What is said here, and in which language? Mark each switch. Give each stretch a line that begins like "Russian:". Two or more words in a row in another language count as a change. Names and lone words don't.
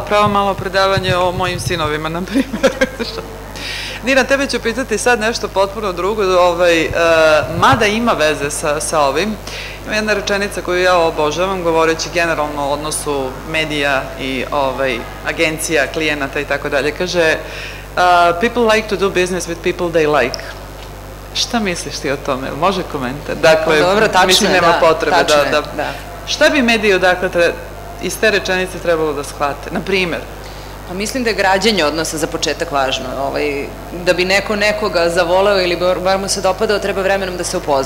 Serbian: Pravo malo predavanje o mojim sinovima, na primjer. Nina, tebe ću pitati sad nešto potpuno drugo, mada ima veze sa ovim. Ima jedna rečenica koju ja obožavam, govoreći generalno o odnosu medija i agencija, klijenata i tako dalje. Kaže,
English: people like to do business with people they like.
Serbian: Šta misliš ti o tome? Može komentar? Dakle, mislim, nema potrebe da... Šta bi mediji odakle iz te rečenice trebalo da shvate? Na primjer? Mislim da je građenje odnosa za početak važno. Da bi neko nekoga zavoleo ili bar mu se dopadao, treba vremenom da se upozna.